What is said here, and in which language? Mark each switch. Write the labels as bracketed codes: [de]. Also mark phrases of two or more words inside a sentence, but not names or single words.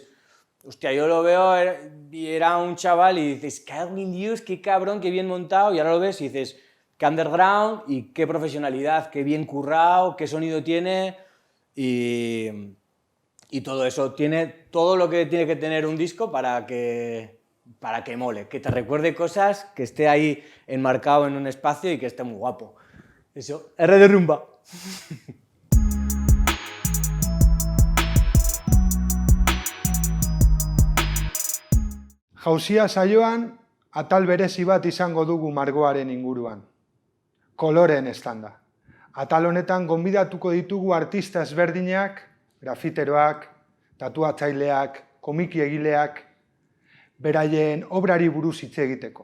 [es] Hostia, yo lo veo y era un chaval y dices, cago en Dios, qué cabrón, qué bien montado, y ahora lo ves y dices, qué underground y qué profesionalidad, qué bien currado, qué sonido tiene, y todo eso, tiene todo lo que tiene que tener un disco para que mole, que te recuerde cosas, que esté ahí enmarcado en un espacio y que esté muy guapo. Eso, R de Rumba. [eu] Jauzia saioan, atal berezi bat izango dugu margoaren inguruan. Koloreen estanda. Atal honetan gonbidatuko ditugu artista ezberdinak, grafiteroak, tatuatzaileak, komiki egileak, beraien obrari buruz hitz egiteko.